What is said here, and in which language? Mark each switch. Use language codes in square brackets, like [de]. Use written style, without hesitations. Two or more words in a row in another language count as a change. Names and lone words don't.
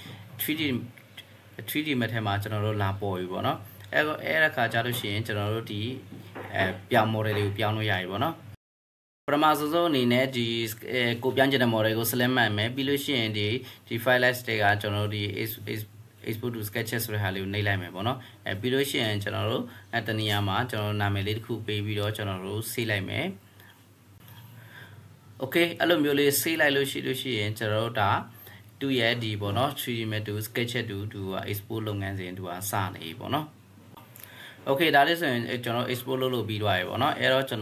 [my] 3D map ထဲမှာကျွန်တော်တို့လာပေါ်ပြီပေါ့နော်အဲ့ခါကျလို့ရှိရင်ကျွန်တော်တို့ဒီပြောင်း model လေးကိုပြောင်းလို့ရပြီပေါ့နော်ပထမဆုံးအနေနဲ့ဒီကိုပြောင်းချင်တဲ့ model ကို select မှတ်မယ်ပြီးလို့ရှိရင်ဒီ [en] file list [my] တွေကကျွန်တော်တို့ဒီ [en] export to sketches [my] ဆိုတဲ့ဟာလေးကိုနှိပ်လိုက်မယ်ပေါ့နော်ပြီးလို့ရှိရင်ကျွန်တော်တို့တနေရာမှာကျွန်တော်နာမည်လေးတစ်ခုပေးပြီးတော့ကျွန်တော်တို့ save လိုက်မယ် okay အဲ့လိုမျိုးလေး save လိုက်လို့ရှိရင်ကျွန်တော်တို့ဒါသူ့ရဲ့ဒီပေါ့နော် [en] 3D map 2 sketch 2 [my] သူက export လုပ်ငန်းစဉ်သူကစနေပြီပေါ့နော် okay ဒါလေးဆိုရင်ကျွန်တော် export လုပ်ပြီးသွားပြီပေါ့နော်အဲ့တော့ကျွန်